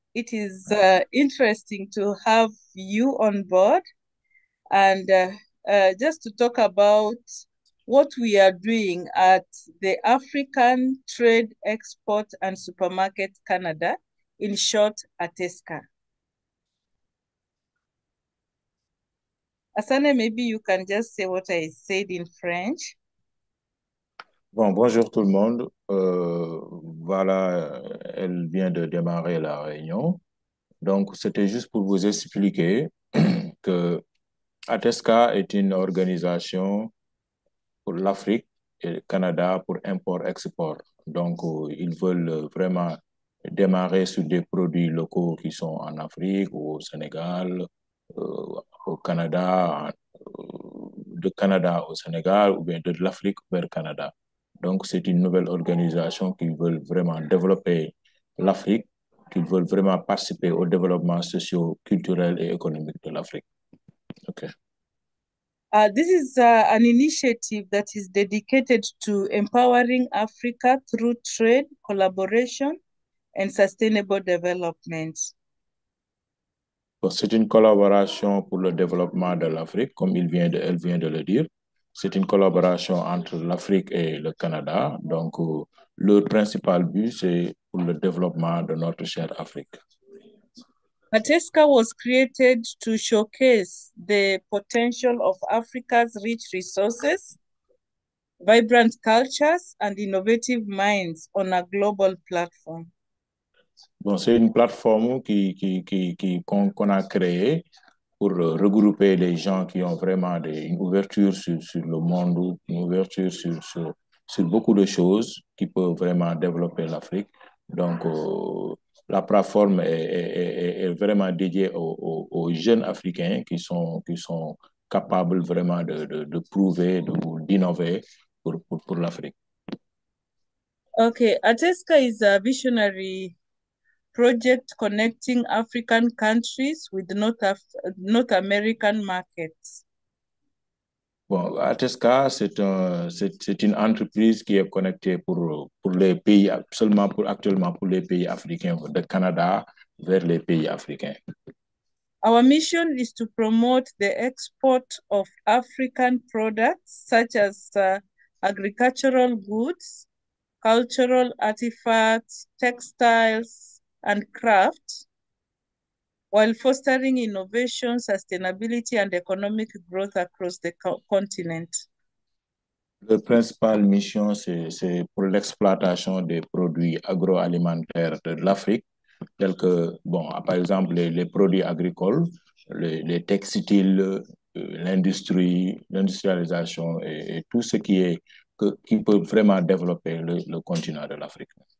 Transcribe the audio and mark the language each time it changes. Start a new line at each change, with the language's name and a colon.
English: It is interesting to have you on board and just to talk about what we are doing at the African Trade Export and Supermarket Canada, in short, ATESCA. Asane, maybe you can just say what I said in French.
French: Bon, bonjour tout le monde. Voilà, elle vient de démarrer la réunion. Donc, c'était juste pour vous expliquer que ATESCA est une organisation pour l'Afrique et le Canada pour import-export. Donc, ils veulent vraiment démarrer sur des produits locaux qui sont en Afrique ou au Sénégal, au Canada, de Canada au Sénégal ou bien de l'Afrique vers le Canada. Donc, c'est une nouvelle organisation qui veut vraiment développer l'Afrique, qui veut vraiment participer au développement socio-culturel et économique de l'Afrique.
English: OK. This is an initiative that is dedicated to empowering Africa through trade, collaboration, and sustainable development.
French: C'est une collaboration pour le développement de l'Afrique, comme elle vient de le dire. C'est une collaboration entre l'Afrique et le Canada. Donc, le principal but, c'est pour le développement de notre chère Afrique.
English: ATESCA was created to showcase the potential of Africa's rich resources, vibrant cultures, and innovative minds on a global platform.
French: Bon, c'est une plateforme qu'on a créée pour regrouper les gens qui ont vraiment une ouverture sur le monde, une ouverture sur beaucoup de choses qui peuvent vraiment développer l'Afrique. Donc, la plateforme est vraiment dédiée aux jeunes Africains qui sont capables vraiment de prouver, d'innover pour l'Afrique.
English: Okay, ATESCA is a visionary project connecting African countries with North American markets.
French: Bon, ATESCA, c'est une entreprise qui est connectée pour les pays, actuellement pour les pays africains, de Canada vers les pays africains.
English: Our mission is to promote the export of African products such as agricultural goods, cultural artifacts, textiles, and crafts, while fostering innovation, sustainability, and economic growth across the continent.
French: La principale mission, c'est pour l'exploitation des produits agroalimentaires de l'Afrique, tels que, bon, par exemple, les produits agricoles, les textiles, l'industrialisation et tout ce qui peut vraiment développer le continent de l'Afrique.